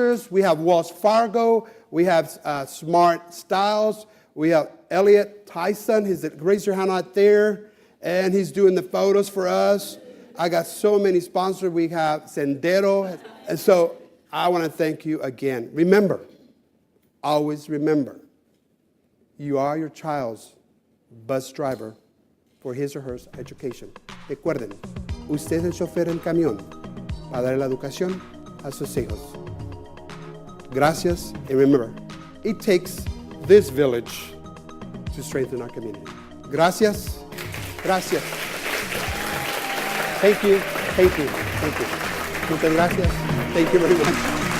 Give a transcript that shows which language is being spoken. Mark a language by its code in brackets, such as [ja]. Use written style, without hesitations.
[en] We have Wells Fargo, we have Smart Styles, we have Elliot Tyson, raise your hand out there, and he's doing the photos for us. I got so many sponsors. We have Sendero, and so I want to thank you again. Remember, always remember, you are your child's bus driver for his or her education. [es] Recuerden, usted es el chofer del camión para dar la educación a sus hijos. [en] Gracias, and remember, it takes this village to strengthen our community. Gracias. Gracias. Thank you. [es] Muchas gracias. [en] Thank you very much.